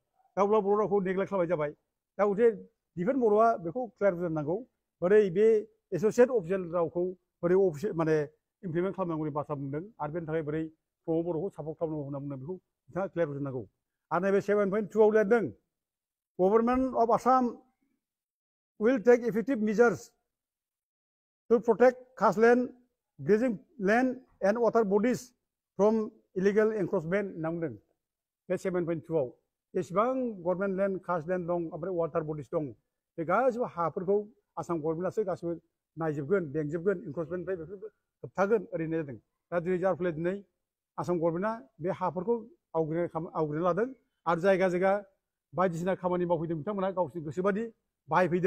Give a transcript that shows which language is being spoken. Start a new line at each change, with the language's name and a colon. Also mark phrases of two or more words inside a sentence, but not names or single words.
Bodo: दा अब्ला बर' रावखौ नेग्लेक्ट खालामनाय जाबाय। दा गथे डिफेन्स बर'आ बेखौ क्लियार जानांगौ बोरै बे
English: associate official
Bodo: रावखौ बोरै माने इमप्लिमेन्ट खालामनांगौनि बाथ्रा बुंदों आरो बेनि थाखाय बोरै बर'खौ सापर्ट खालामनांगौ होनना बुंदों बेखौ बिथाङा क्लियार जानांगौ। आरो नैबे 7.2आव लिरदों
English: Government of Assam will take effective measures to protect caste land, grazing land and water bodies from illegal encroachment
Bodo: होनना बुंदों बे 7.2आव। जेसेबां
English: government land caste land
Bodo: दं ओमफ्राय
English: water bodies
Bodo: दं बे गासिबो हाफोरखौ आसाम गभर्नमेन्टआसो गासिबो नायजोबगोन बेंजोबगोन इनक्रोचमेन्टनिफ्राय बेफोरखौ होबथागोन ओरैनो जादों। दा दिनै जार फले दिनै आसाम गभर्नमेन्टआ बे हाफोरखौ आवग्रिना लादों आरो जायगा जायगा बायदिसिना खामानि मावफैदों बिथांमोना गावसोरनि गोसोबादि बाहायफैदों।